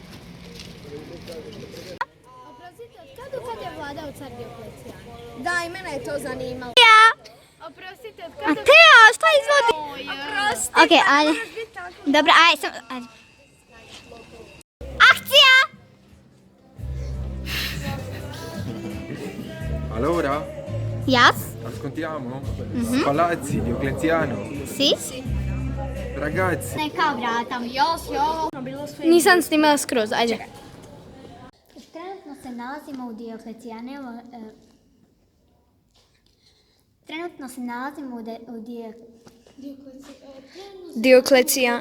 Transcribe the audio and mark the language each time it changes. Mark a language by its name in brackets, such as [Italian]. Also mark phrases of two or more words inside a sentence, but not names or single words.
[Croatian] Oprostite, od kad do kad je vladao car Dioklecijan? Da, i mene je to zanimalo. Oprostite, od kad do Teo, šta izvodi? Oprosti. Ok, ajde. Dobro, ajde. Akcija! [Italian] Allora, Yes? ascoltiamo. Palazzi, Diocleziano. Si? Ragazzi, [Croatian] Ne kao vratam. Jos. Nisam snimala skroz, ajde. Trenutno se nalazimo u Dioklecijanevom... Trenutno se nalazimo u Dioklecijan.